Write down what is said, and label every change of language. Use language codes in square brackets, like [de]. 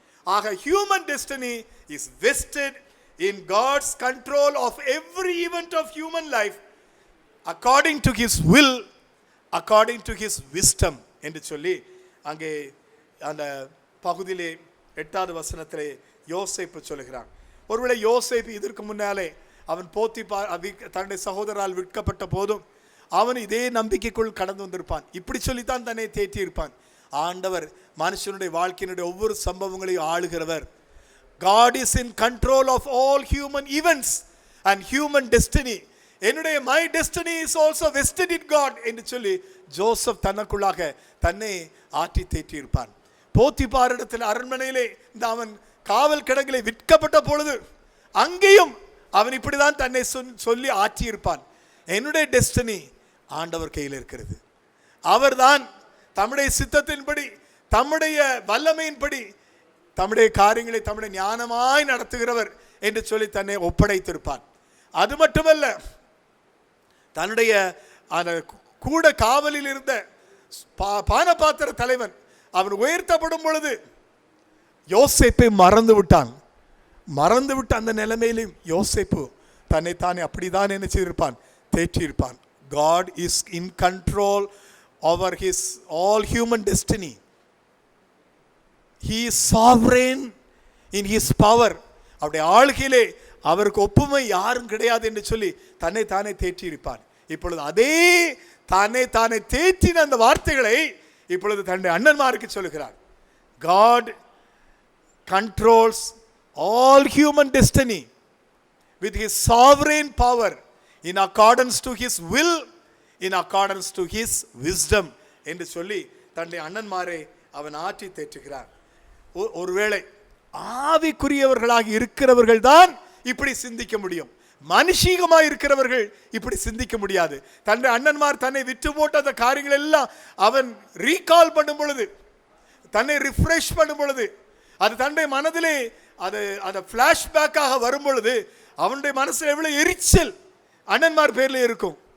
[en] ஆக human destiny is vested in God's control of every event of human life according to his will, according to his wisdom [ta] என்று சொல்லி அங்கே அந்த பகுதியிலே 8வது வசனத்திலே யோசேப்பு சொல்கிறான். ஒருவேளை யோசேப்பு இதற்கு முன்னாலே அவன் தன்னுடைய சகோதரால் விற்கப்பட்ட போதும் அவன் இதே நம்பிக்கைக்குள் கடந்து வந்திருப்பான். இப்படி சொல்லித்தான் தன்னை தேற்றி இருப்பான். ஆண்டவர் மனுஷனுடைய வாழ்க்கையினுடைய ஒவ்வொரு சம்பவங்களையும் ஆளுகிறவர். [en] God is in control of all human events and human destiny. [ta] என்னுடைய [en] my destiny is also vested in God [ta] என்று சொல்லி ஜோசப் தனக்குள்ளாக தன்னை ஆற்றி தேற்றி இருப்பான். போத்திபாரிடத்தில் அரண்மனையிலே இந்த அவன் காவல் கிடங்கிலே விற்கப்பட்ட பொழுது அங்கேயும் அவன் இப்படிதான் தன்னை சொல்லி ஆற்றி இருப்பான். என்னுடைய டெஸ்டினி ஆண்டவர் கையில் இருக்கிறது. அவர்தான் தம்முடைய சித்தத்தின்படி தம்முடைய வல்லமையின்படி தம்முடைய காரியங்களை தம்முடைய ஞானமாய் நடத்துகிறவர் என்று சொல்லி தன்னை ஒப்படைத்திருப்பான். அது மட்டுமல்ல, தன்னுடைய கூட காவலில் இருந்த பானபாத்திர தலைவன் அவன் உயர்த்தப்படும் பொழுது யோசேப்பை மறந்துவிட்ட அந்த நிலைமையிலும் யோசேப்பு தன்னைத்தானே அப்படிதான் என்ன செய்திருப்பான், தேற்றியிருப்பான். [en] God is in control over his all human destiny. He is sovereign in his power. [ta] அவருடைய ஆளுகையிலே அவருக்கு ஒப்புமை யாரும் கிடையாது என்று சொல்லி தன்னைத்தானே தேற்றியிருப்பான். இப்பொழுது அதே தானே தேற்றின அந்த வார்த்தைகளை இப்பொழுது தன்னுடைய அண்ணன்மாருக்கு சொல்லுகிறார். [en] God controls all human destiny with his sovereign power in accordance to his will, in accordance to his wisdom [ta] என்று சொல்லி தன்னுடைய அண்ணன்மாரை அவன் ஆற்றி தேற்றுகிறார். ஒருவேளை ஆவிக்குரியவர்களாக இருக்கிறவர்கள் தான் இப்படி சிந்திக்க முடியும். மனுஷீகமாக இருக்கிறவர்கள் இப்படி சிந்திக்க முடியாது. தன்னுடைய அண்ணன்மார் தன்னை விற்று போட்ட அந்த காரியங்கள் எல்லாம் அவன் ரீகால் பண்ணும் பொழுது, தன்னை ரிஃப்ரெஷ் பண்ணும் பொழுது, அது தன்னுடைய மனதிலே அது ஃபிளாஷ்பேக்காக வரும் பொழுது அவனுடைய மனசில் எவ்வளவு எரிச்சல் அண்ணன்மார் பேரில் இருக்கும்.